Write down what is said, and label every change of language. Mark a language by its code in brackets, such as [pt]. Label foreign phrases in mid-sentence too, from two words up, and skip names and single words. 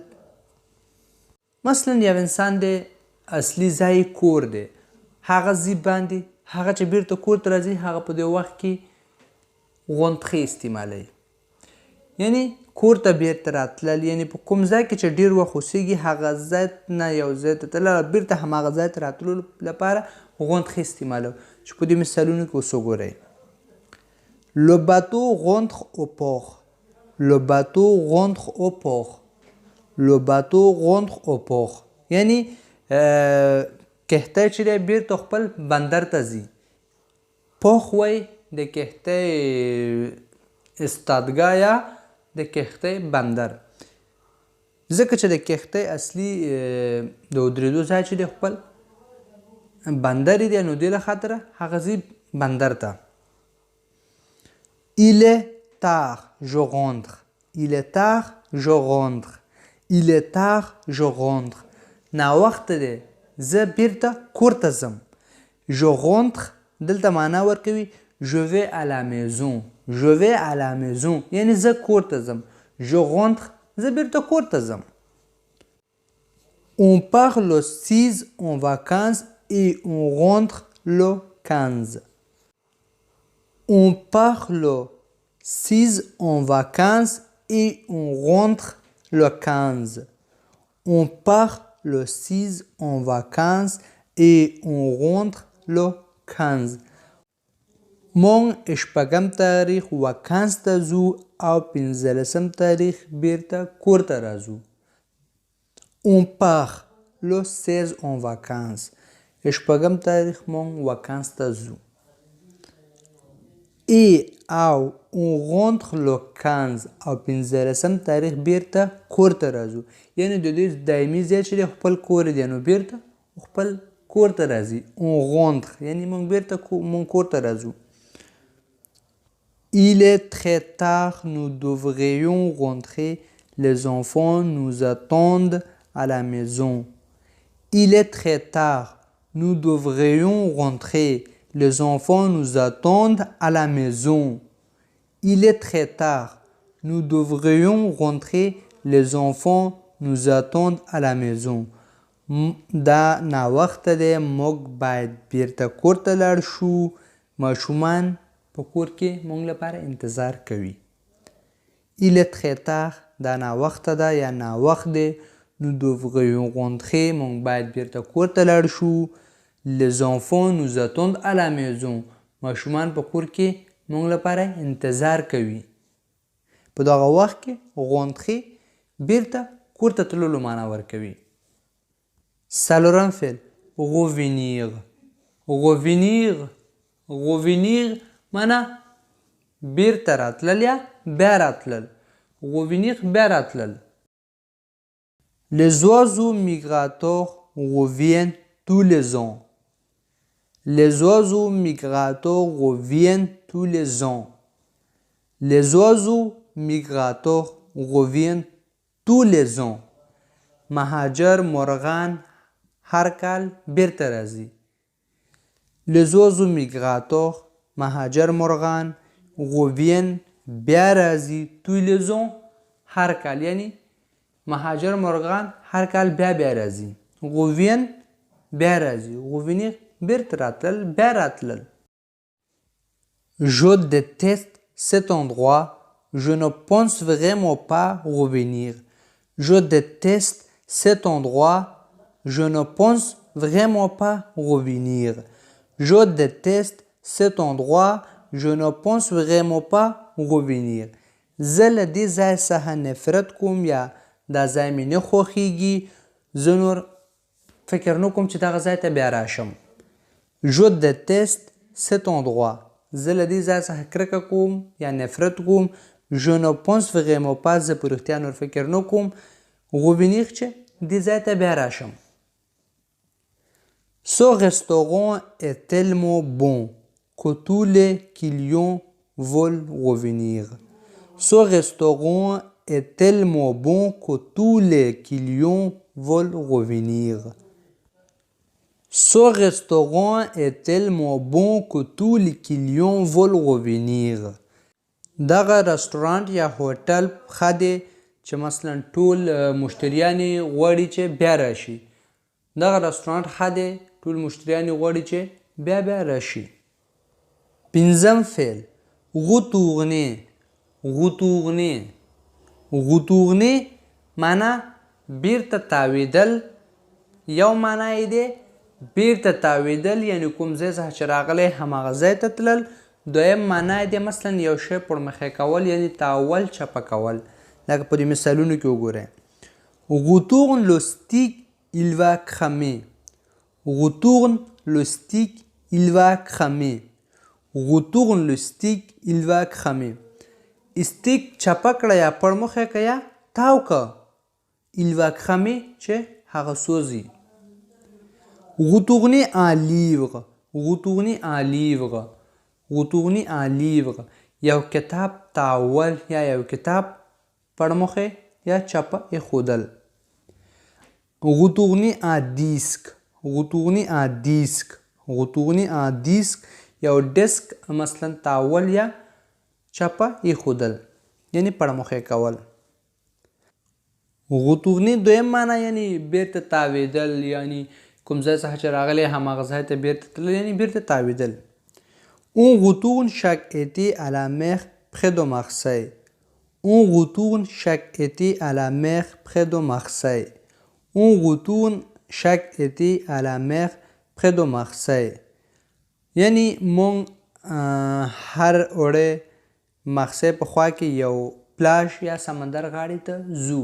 [ps] مثلا یو انسان دی اصلي ځای کور دی هغه ځای باندې هغه چې بیرته کور ته راځي هغه په دې وخت کې rentrer استعمالوي. یعنی کور ته بیرته راتلل یعنی په کوم ځای کې چې ډیر وخت اوسیږي هغه ځای نه یو ځای ته تلل بیرته هماغه ځای ته راتللو لپاره rentrer استعمالوي چې په دې مثالونو کې اوس وګورئ. [fr] le bateau rentre au port. le bateau rentre au port. le bateau rentre au port [ps] یعنی کښتۍ چې دی بیرته خپل بندر ته ځي. پوخ وایي د کښتۍ استادګاه یا د کښتۍ بندر. ځکه چې د کښتۍ اصلي د ودرېدو ځای چې دی خپل بندر دی نو دې له خاطره هغه ځي بندر ته. [fr] il est tard je rentre. il est tard je rentre. il est tard je rentre. [ps] ناوخته دی زه بیرته کور ته ځم. [fr] je rentre [ps] دلته معنا ورکوي [fr] je vais à la maison. je vais à la maison [ps] یعنی زه کور ته ځم. [fr] je rentre [ps] زه بیرته کور ته ځم. [fr] on part le 6 en vacances et on rentre le 15. on part le 6 en vacances et on rentre le 15. on part le 6 en vacances et on rentre le 15. [ps] مونږ شپږم تاریخ وکانس ته ځو او 15 تاریخ بیرته کور ته راځو. [fr] on part le 16 en vacances. [ps] شپږم تاریخ مونږ وکانس ته ځو. et او [fr] on rentre le 15 [ps] او 15 تاریخ بیرته کور ته راځو. یعنی د دې دایمي ځای چې خپل کور دی نو بیرته خپل کور ته راځي. [fr] on rentre [ps] یعنی مونږ بیرته مونږ کور ته راځو. [fr] il est très tard nous devrions rentrer. les enfants nous attendent à la maison. il est très tard nous devrions rentrer. les enfants nous attendent à la maison. il est très tard nous devrions rentrer. les enfants nous attendent à la maison. [ps] دا ناوخته دی موږ باید بیرته کور ته لاړ شو. ماشومان په کور کې موږ لپاره انتظار کوي. [fr] Il est très tard [ps] دا ناوخته ده یا ناوخت دی. [fr] Nous devrions rentrer [ps] موږ باید بیرته کور ته لاړ شو. [fr] Les enfants nous attendent à la maison [ps] ماشومان په کور کې موږ لپاره انتظار کوي. په دغه وخت کې rentrer بیرته کور ته تللو معنا ورکوي. څلورم فعل revenir. revenir معنا بیرته راتلل یا بیا راتلل. revenir بیا راتلل. [fr] Les oiseaux migrateurs reviennent tous les ans. Les oiseaux migrateurs reviennent tous les ans. Les oiseaux migrateurs reviennent tous les ans. [ps] مهاجر مرغان هر کال بیرته راځي. [fr] Les oiseaux migrateurs [ps] مهاجر مرغان reviennent بیا راځي [fr] tous les ans [ps] هر کال یعنی مهاجر مرغان هر کال بیا راځي. reviennent بیا راځي. revenir بیرته راتلل بیا راتلل. [fr] Je déteste cet endroit. Je ne pense vraiment pas revenir. Je déteste cet endroit. Je ne pense vraiment pas revenir. Je déteste cet endroit. Je ne pense vraiment pas revenir. [ps] زه له دې ځای څخه نفرت کوم یا دا ځای مې نه خوښیږي. زه نور فکر نه کوم چې دغه ځای ته بیا راشم. [fr] Je déteste cet endroit. [ps] زه له دې ځای څخه کرکه کوم یا نفرت کوم. [fr] Je ne pense vraiment pas [ps] زه په رښتیا نور فکر نه کوم revenir چې دې ځای ته بیا راشم. [fr] Ce restaurant est tellement bon que tous les clients veulent revenir. Ce restaurant est tellement bon que tous les clients veulent revenir. Ce restaurant est tellement bon que tous les clients veulent revenir. [ps] دغه رستورانت یا هوټل ښه دی چې مثلا ټول مشتریان یې غواړي چې بیا راشي. دغه رستورانت ښه دی ټول مشتریان یې غواړي چې بیا راشي. پنځم فعل retourner. retourner معنا بیرته تاویدل. یو معنا یې دی بیرته تاویدل یعنی کوم ځای څخه چې راغلی هماغه ځای ته تلل. دویم معنا یې دی مثلا یو شی پړمخی کول یعنی تاول چپه کول. لکه په دې مثالونو کې وګورئ. [fr] retourne le stick il va cramer. retourne le stick il va cramer. retourne le stick il va cramer. [ps] stick چپه کړه یا پړمخی که یا تاو که. [fr] il va cramer [ps] چې هغه سوځي. [fr] retourner un livre. retourner un livre. retourner un livre [ps] یو کتاب تاول یا یو کتاب پړمخی یا چپه ایښودل. [fr] retourner un disque. retourner un disque. retourner un disque [ps] یو ډیسک مثلا تاول یا چپه ایښودل یعنی پړمخی کول. retourner دویم معنا یعنی بیرته تاویدل یعنی کوم ځای څخه چې راغلی هماغه ځای ته بیرته تلل یعنی بیرته تاویدل. [fr] On retourne chaque été à la mer près de Marseille. On retourne chaque été à la mer près de Marseille. On retourne chaque été à la mer près de Marseille. [ps] یعنی مونږ هر اوړی مارسی په خوا کې یو پلاژ یا سمندر غاړې ته ځو.